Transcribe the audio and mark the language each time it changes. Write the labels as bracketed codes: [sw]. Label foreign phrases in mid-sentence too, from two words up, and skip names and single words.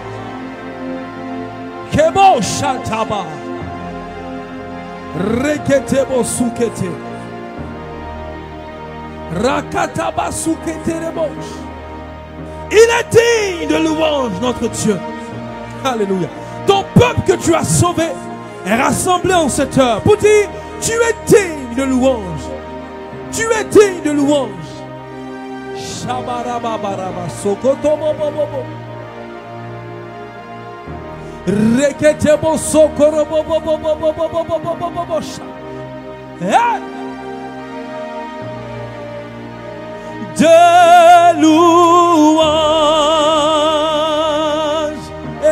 [fr] Kebo Shataba Reketebo Sukete Rakataba Sukete Rebosh. Il est digne de louange, notre Dieu. Alléluia. Ton peuple que tu as sauvé est rassemblé en cette heure pour dire: tu es digne de louange. Tu es digne de louange. Shabarababaraba Sokotobo Bobo. Reketebo Sokoro Bobo Bobo Bobo Bobo Bobo. De louange,